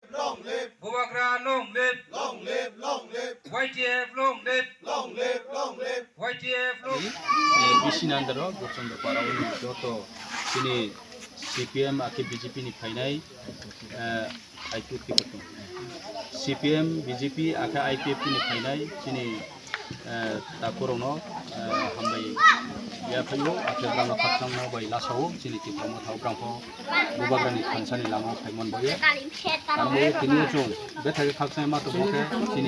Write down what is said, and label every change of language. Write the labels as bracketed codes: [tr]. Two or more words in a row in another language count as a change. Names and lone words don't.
[en] long live. Bwkhuk long live. Long live, long live. YTF long live. Long live, long live. YTF long [trp] bising andaro Gourchandra parao ni joto Tini CPIM ake BJP ni phainai IPF ki patung CPIM BJP ake IPF ni phainai Tini takhuk hambai ya phayo ake brang khaksang no bai lasao Tini Tipra Motha brang pho bubagrani khansani lama phaimon boye amo tini chung bethage khaksang ma to boke Tini